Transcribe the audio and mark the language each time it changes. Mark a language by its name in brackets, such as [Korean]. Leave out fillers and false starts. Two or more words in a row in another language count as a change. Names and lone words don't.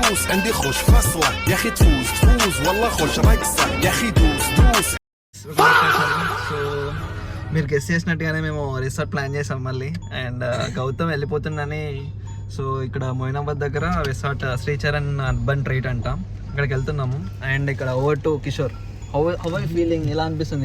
[Arabic] عندي خوش فصلة يا اخي تفوز والله خوش رقصة يا اخي دوس [Telugu] సో మీరు గెస్ చేసినట్టుగానే మేము [English] resort plan [Telugu] చేసాం మళ్ళీ. అండ్ గౌతమ్ వెళ్ళిపోతుందని, సో ఇక్కడ మొయినాబాద్ దగ్గర రిసార్ట్ శ్రీచరణ్ అర్బన్ ట్రీట్ అంట, ఇక్కడికి వెళ్తున్నాము. [English] అండ్ ఇక్కడ over to Kishore. How I feeling, [Telugu] ఎలా అనిపిస్తుంది?